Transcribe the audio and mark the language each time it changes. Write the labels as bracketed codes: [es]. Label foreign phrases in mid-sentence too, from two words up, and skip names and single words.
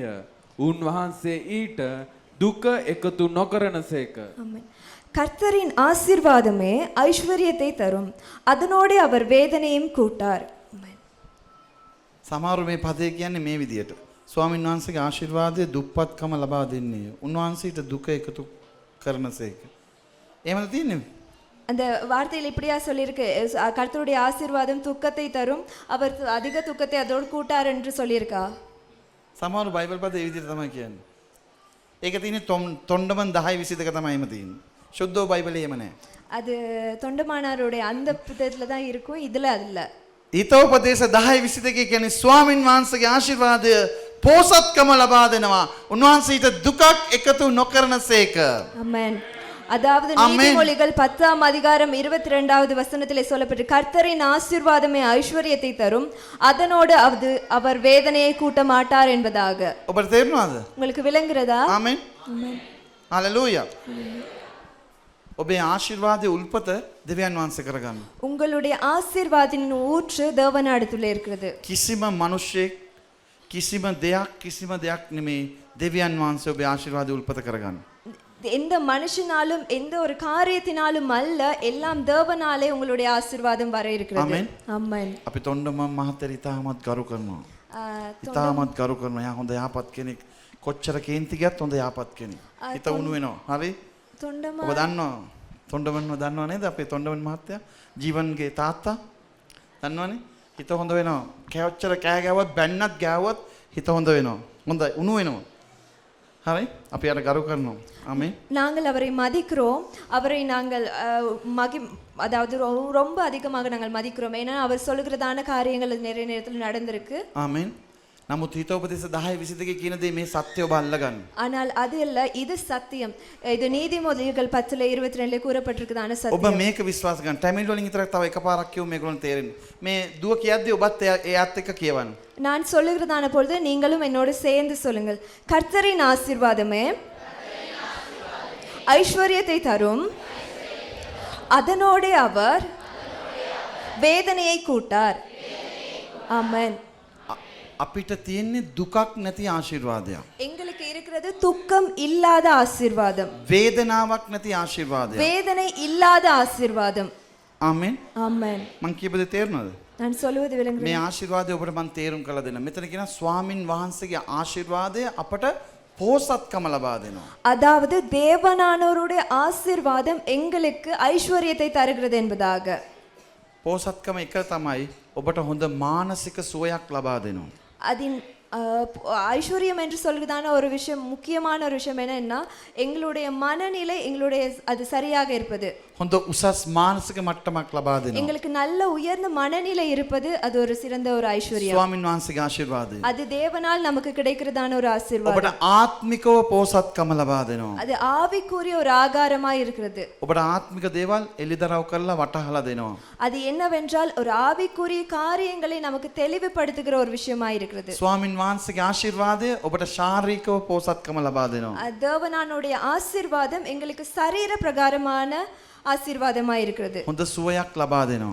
[si] උන්වහන්සේ ඊට දුක එකතු නොකරනසේක. [ta] ஆமென். கர்த்தரின் ஆசீர்வாதமே ஐஸ்வர்யத்தை தரும். அதனோடு அவர் வேதனையும் கூட்டார். ஆமென். [si] සමහර මේ පදේ කියන්නේ මේ විදියට. ස්වාමීන් වහන්සේගේ ආශිර්වාදය දුප්පත්කම ලබා දෙන්නේ. උන්වහන්සේට දුක එකතු කරනසේක. එහෙමද තියෙන්නේ? [ta] அந்த வார்த்தையில் இப்படியா சொல்லியிருக்கு, கர்த்தருடைய ஆசீர்வாதம் துக்கத்தை தரும், அவர் அதிக துக்கத்தை அதோடு கூட்டார் என்று சொல்லியிருக்கா? [si] සමහර බයිබල් පද ඒ විදිහට තමයි කියන්නේ. ඒක තියෙන්නේ තොණ්ඩමන් 10:22 තමයි එහෙම තියෙන්නේ. සුද්ධෝ බයිබලේ එහෙම නැහැ. [ta] அது தொண்டமானாருடைய அந்த புத்தகத்துல தான் இருக்கும், இதுல இல்ல. [si] හිතෝපදේශ 10:22 කියන්නේ ස්වාමින් වහන්සේගේ ආශිර්වාදය පෝසත්කම ලබා දෙනවා. උන්වහන්සේට දුකක් එකතු නොකරනසේක. [ta] ஆமென். அதாவது நீதிமொழிகள் 10ஆம் அதிகாரம் 22வது வசனத்திலே சொல்லப்பட்டு கர்த்தரின் ஆசீர்வாதமே ஐஸ்வர்யத்தை தரும், அதனோடு அவர் வேதனையை கூட்ட மாட்டார் என்பதாக. [si] ඔබට තේරෙනවද? [ta] உங்களுக்கு விளங்குறதா? [si] ආමෙන්. හalleluya. ඔබේ ආශිර්වාදයේ උල්පත දෙවියන් වහන්සේ කරගන්න. [ta] உங்களுடைய ஆசீர்வாதத்தின் ஊற்று தேவனிடத்தில் இருக்கிறது. [si] කිසිම මිනිසෙක් කිසිම දෙයක් නෙමේ දෙවියන් වහන්සේ ඔබේ ආශිර්වාදයේ උල්පත කරගන්න. [ta] எந்த மனுஷனாலும் எந்த ஒரு காரியத்தினாலும் அல்ல, எல்லாம் தேவனாலே உங்களுடைய ஆசீர்வாதம் வர இருக்கிறது. ஆமென். ஆமென். [si] අපි තොණ්ඩමන් මහත්තයා ඉතාමත් ගරු කරනවා. ඉතාමත් ගරු කරනවා. යා හොඳ යහපත් කෙනෙක්. කොච්චර කේන්ති ගියත් හොඳ යහපත් කෙනෙක්. හිත උණු වෙනවා. හරි? [ta] தொண்டமா [si] ඔබ දන්නවා තොණ්ඩමන්ව දන්නව නේද? අපේ තොණ්ඩමන් මහත්තයා ජීවන්ගේ තාත්තා දන්නවනේ. හිත හොඳ වෙනවා. කෑවච්චර කෑ ගැවුවත් බැන්නත් ගැවුවත් හිත හොඳ වෙනවා. හොඳයි උණු වෙනවා. හරි? අපි අර ගරු කරනවා. [ta] ஆமென். நாங்கள் அவரை மதிக்கிறோம், அவரை நாங்கள் அதாவது ரொம்ப அதிகமாக நாங்கள் மதிக்கிறோம். ஏன்னா அவர் சொல்லுகிறதான காரியங்கள் நிறைய நேரத்தில் நடந்திருக்கு. ஆமென். [si] නමුත් හිතෝපදේශ 10:22 කියන දේ මේ සත්‍ය ඔබ අල්ලගන්න. [ta] ஆனால் அது இல்ல, இது சத்தியம். இது நீதிமொழிகள் 10:22 கூறப்பட்டிருக்குதான [si] ඔබ [ta] சத்தியம். [si] මේක විශ්වාස කරන්න. ටැමිල් වලින් විතරක් තව එකපාරක් කියමු මේගොල්ලන් තේරෙන්නේ. මේ දුව කියද්දී ඔබත් එයාත් එක්ක කියවන්න. [ta] நான் சொல்லுகிறதான பொழுது நீங்களும் என்னோடு சேர்ந்து சொல்லுங்கள். கர்த்தரின் ஆசீர்வாதமே ஐஸ்வர்யத்தை தரும், அதனோடு அவர் வேதனையை கூட்டார். ஆமென். [si] අපිට තියෙන්නේ දුකක් නැති ආශිර්වාදයක්. [ta] எங்களுக்கு இருக்கிறது துக்கம் இல்லாத ஆசீர்வாதம், [si] වේදනාවක් නැති ආශිර්වාදයක්. [ta] வேதனை இல்லாத ஆசீர்வாதம். [si] ආමෙන්. [ta] ஆமென். [si] මං කියපු දේ තේරුණාද? [ta] நான் சொல்வது [si] මේ [ta] விளங்குகிறது. [si] ආශිර්වාදය ඔබට මං තේරුම් කරලා දෙන්න. මෙතන කියන ස්වාමින් වහන්සේගේ ආශිර්වාදය අපට පෝසත්කම ලබා දෙනවා. [ta] அதாவது தேவனானவருடைய ஆசீர்வாதம் எங்களுக்கு ஐஸ்வர்யத்தை தருகிறது என்பதாக. [si] පෝසත්කම එක තමයි ඔබට හොඳ මානසික සුවයක් ලබා දෙනවා. [ta] அதின் ஐஸ்வர்யம் என்று சொல்கிறதான ஒரு விஷயம், முக்கியமான ஒரு விஷயம் என்னன்னா எங்களுடைய மனநிலை எங்களுடைய அது சரியாக இருப்பது. [si] හොඳ උසස් මානසික මට්ටමක් ලබා දෙනවා. [ta] எங்களுக்கு நல்ல உயர்ந்த மனநிலை இருப்பது அது ஒரு சிறந்த ஒரு ஐஸ்வர்யம். [si] ස්වාමින් වහන්සේගේ ආශිර්වාදය. [ta] அது தேவனால் நமக்கு கிடைக்கிறதான ஒரு ஆசீர்வாதம். [si] ඔබට ආත්මිකව පෝසත්කම ලබා දෙනවා. [ta] அது ஆவிக்குரிய ஒரு ஆகாரமாய் இருக்கிறது. [si] ඔබට ආත්මික දේවල් එළිදරව් කරලා වටහලා දෙනවා. [ta] அது என்னவென்றால் ஒரு ஆவிக்குரிய காரியங்களை நமக்கு தெளிவுபடுத்துகிற ஒரு விஷயமாய் இருக்கிறது. [si] ස්වාමින් වහන්සේගේ ආශිර්වාදය ඔබට ශාරීරිකව පෝසත්කම ලබා දෙනවා. [ta] தேவனானுடைய ஆசீர்வாதம் எங்களுக்கு சரீர பிரகாரமான ஆசீர்வாதமாய் இருக்கிறது. [si] හොඳ සුවයක් ලබා දෙනවා.